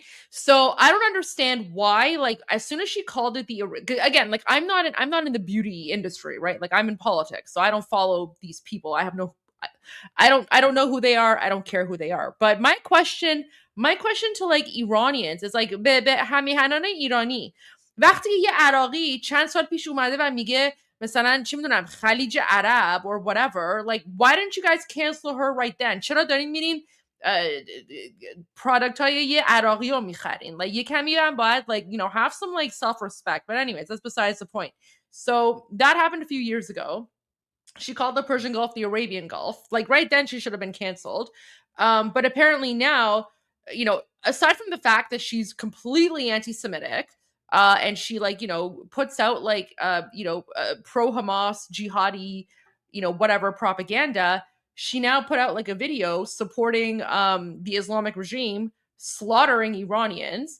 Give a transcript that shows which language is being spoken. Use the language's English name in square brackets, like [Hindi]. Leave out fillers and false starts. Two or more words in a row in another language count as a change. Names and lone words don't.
[English] So I don't understand why. As soon as she called it again, I'm not in the beauty industry, right? I'm in politics, so I don't follow these people. I don't know who they are. I don't care who they are. But my question to Iranians is [Persian] به همیهنان ایرانی وقتی یه عراقی چند سال پیش اومده و میگه مثلا چی میدونم خلیج عرب [English] or whatever, why didn't you guys cancel her right then? [Persian] چرا دارین میرین product های یه عراقی رو میخرین؟ یه کمی هم باید [English] have some self-respect. But anyways, that's besides the point. So that happened a few years ago. She called the Persian Gulf the Arabian Gulf. Right then she should have been canceled. But apparently now, aside from the fact that she's completely anti-Semitic, and she puts out pro-Hamas, jihadi, whatever propaganda, she now put out a video supporting the Islamic regime slaughtering Iranians.